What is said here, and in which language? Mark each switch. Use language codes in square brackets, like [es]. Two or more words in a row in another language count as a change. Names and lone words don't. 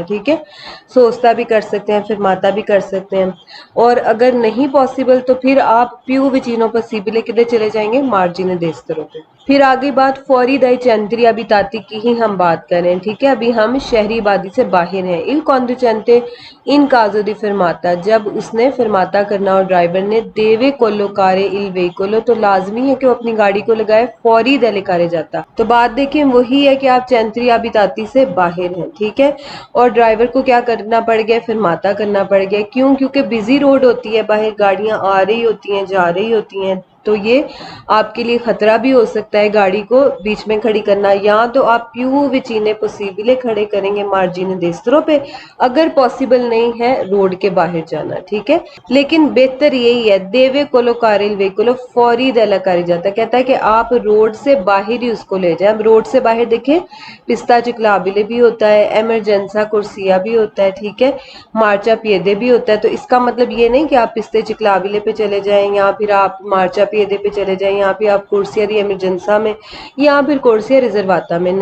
[ur] ٹھیک ہے، سوچتا بھی کر سکتے ہیں، فرماتا بھی کر سکتے ہیں. اور اگر نہیں پاسبل تو پھر آپ [it] più vicino possibile [ur] کدھر چلے جائیں گے؟ [it] margine destro پہ. [ur] پھر آگے بات [it] fuori dei centri abitati [ur] کی ہی ہم بات کریں. ٹھیک ہے، ابھی ہم شہری آبادی سے باہر ہیں. [it] il conducente in caso di fermata، [ur] جب اس نے فرماتا کرنا اور ڈرائیور نے [it] deve collocare il veicolo، [ur] تو لازمی ہے کہ وہ اپنی گاڑی کو لگائے [it] fuori dalla carreggiata. [ur] تو بات دیکھیں وہی ہے کہ آپ [it] centri abitati [ur] سے باہر ہیں. ٹھیک ہے، اور ڈرائیور کو کیا کرنا پڑ گیا؟ فرماتا کرنا پڑ گیا. کیوں؟ کیونکہ بزی روڈ ہوتی ہے، باہر گاڑیاں آ رہی ہوتی ہیں، جا رہی ہوتی ہیں، تو یہ آپ کے لیے خطرہ بھی ہو سکتا ہے گاڑی کو بیچ میں کھڑی کرنا. یا تو آپ [it] più vicino possibile [ur] کھڑے کریں گے [it] margine destro [ur] پہ، اگر پاسبل نہیں ہے روڈ کے باہر جانا. ٹھیک ہے، لیکن بہتر یہی ہے [it] deve collocare il veicolo fuori dalla carreggiata. [ur] کہتا ہے کہ آپ روڈ سے باہر ہی اس کو لے جائیں. اب روڈ سے باہر دیکھیں [it] pista ciclabile [ur] بھی ہوتا ہے، [it] emergenza corsia [ur] بھی ہوتا ہے. ٹھیک ہے، مارچا پیدے بھی ہوتا ہے. تو اس کا مطلب یہ نہیں کہ آپ [it] piste ciclabili [ur] پہ چلے جائیں یا پھر آپ مارچا پیدے پہ چلے جائیں یا پھر آپ [it] corsia di emergenza [ur] میں یا پھر [it] corsia riservata [ur] میں.